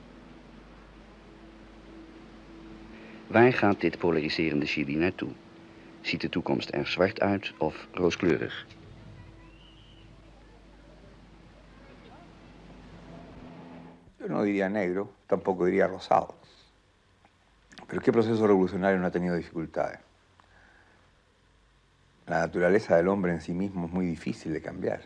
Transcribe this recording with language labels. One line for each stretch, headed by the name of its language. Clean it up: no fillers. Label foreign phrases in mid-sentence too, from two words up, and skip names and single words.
Dutch: Waar gaat dit polariserende Chili naartoe? Ziet de toekomst er zwart uit of rooskleurig?
Spanish: Yo no diría negro, tampoco diría rosado. Pero ¿qué proceso revolucionario no ha tenido dificultades? La naturaleza del hombre en sí mismo es muy difícil de cambiar.